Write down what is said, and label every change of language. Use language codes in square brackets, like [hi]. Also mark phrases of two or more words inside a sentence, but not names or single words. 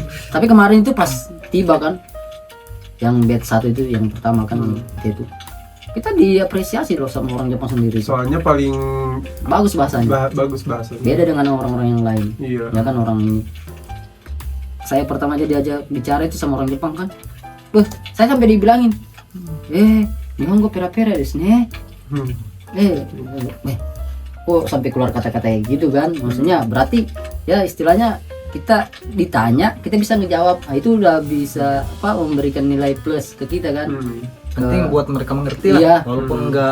[id] Tapi kemarin itu pas tiba kan, yang batch 1 itu yang pertama kan itu kita diapresiasi loh sama orang Jepang sendiri. Soalnya paling Bagus bahasanya. bagus bahasanya. Beda dengan orang-orang yang lain. Iya. Ya kan orang ini. Saya pertama aja diajak bicara itu sama orang Jepang kan. Saya sampai dibilangin. [ja] 日本語ぺらぺらですね. [id] Hmm. Kok sampai keluar kata-kata kayak gitu kan? Maksudnya berarti ya istilahnya kita ditanya, kita bisa ngejawab. Nah, itu udah bisa apa memberikan nilai plus ke kita kan. Hmm. Penting buat mereka mengerti lah. Iya. Walaupun enggak